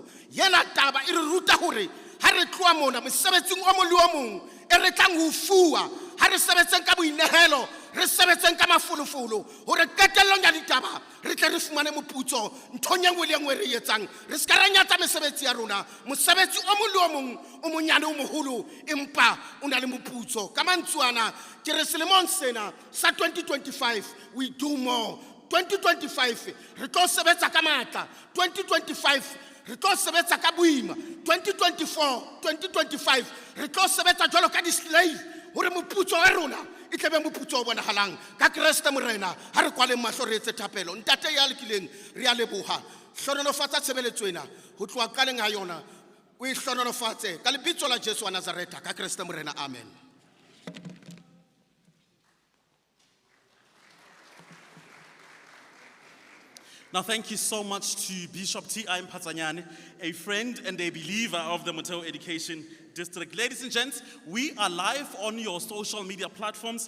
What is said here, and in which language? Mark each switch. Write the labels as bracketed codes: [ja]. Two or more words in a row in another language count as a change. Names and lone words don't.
[st] Yena taba e re ruta hore ha re tloa mona mosebetsing o mong le o mong e re tlang ho fuwa, ha re sebetseng ka boinehelo, re sebetseng ka mafolofolo, hore qetellong ya ditaba re tle re fumane moputso nthong e nngwe le nngwe re etsang. Re ska ra nyatsa mesebetsi ya rona, mosebetsi o mong le o mong o monyane o moholo empa o na le moputso. Ka mantswana ke re selemong sena sa 2025 [en] we do more. [st] 2025 re tlo sebetsa ka matla, 2025 re tlo sebetsa ka boima, 2024 2025 re tlo sebetsa jwalo ka di-slave hore moputso wa rona e tlebe moputso o bonagalang ka Kreste Morena ha re kwaleng mahlo re etse thapelo. Ntate ya lekileng re a leboha hlonolofatsa tshebeletso ena ho tloha qaleng ha yona o e hlonolofatse ka lebitso la Jesu wa Nazareta ka Kreste Morena, amen. [en] Now, thank you so much to Bishop T.I. Mpatsanyane, a friend and a believer of the Motheo Education District. Ladies and gents, we are live on your social media platforms.